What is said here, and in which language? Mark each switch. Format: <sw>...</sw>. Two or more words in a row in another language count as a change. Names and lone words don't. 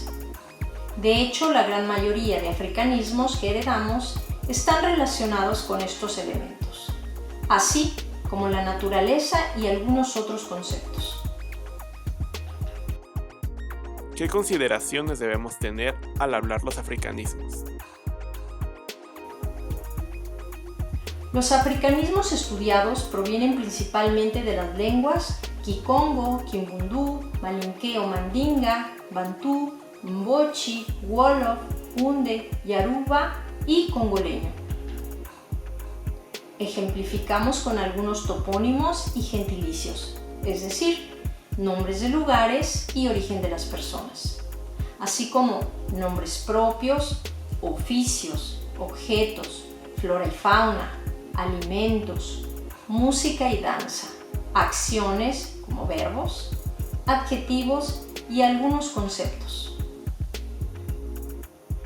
<es>De hecho, la gran mayoría de africanismos que heredamos están relacionados con estos elementos, así como la naturaleza y algunos otros conceptos. ¿Qué consideraciones debemos tener al hablar los africanismos? Los africanismos estudiados provienen principalmente de las lenguas Kikongo, Kimbundu, Malinke o Mandinga, Bantú, Mbochi, Wolof, Hunde, Yaruba y congoleño. Ejemplificamos con algunos topónimos y gentilicios, es decir, nombres de lugares y origen de las personas, así como nombres propios, oficios, objetos, flora y fauna, alimentos, música y danza, acciones como verbos, adjetivos y algunos conceptos.</es>